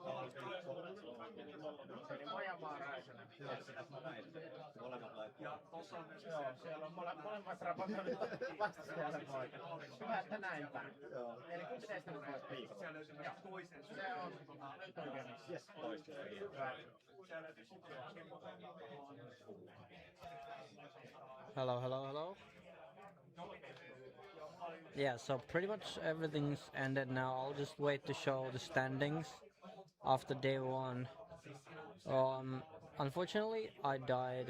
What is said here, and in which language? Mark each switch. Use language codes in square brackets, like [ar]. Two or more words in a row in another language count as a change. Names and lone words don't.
[fi] Se oli Majamaa Räisänen. Joo, siellä on molemmat raportoinnit vastapuolen poika. Hyvä, että näin päin. Eli kumpi teistä on näistä? Se on nyt oikein. Hyvä. [en] Hello. Yeah, so pretty much everything's ended now. I'll just wait to show the standings after day 1. Unfortunately, I died.